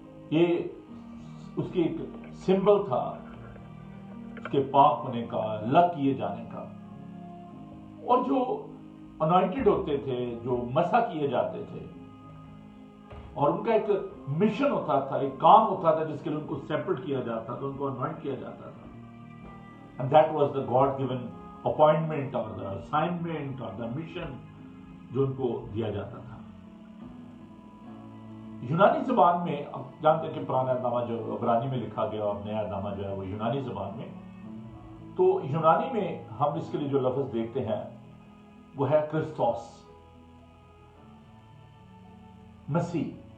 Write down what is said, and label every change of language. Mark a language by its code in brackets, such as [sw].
[ur] یہ اس کی ایک سمبل تھا اس کے پاک ہونے کا، الگ کیے جانے کا. اور جو انوائنٹڈ ہوتے تھے، جو مسا کیے جاتے تھے، اور ان کا ایک مشن ہوتا تھا، ایک کام ہوتا تھا جس کے لیے ان کو سیپریٹ کیا جاتا تھا، ان کو انوائنٹ کیا جاتا تھا. [en] And that was the God-given appointment or the assignment or the mission [ur] جو ان کو دیا جاتا تھا. یونانی زبان میں، اب جانتے ہیں کہ پرانا نامہ جو عبرانی میں لکھا گیا اور نیا نامہ جو ہے وہ یونانی زبان میں. تو یونانی میں ہم اس کے لیے جو لفظ دیکھتے ہیں وہ ہے کرسٹوس، مسیح.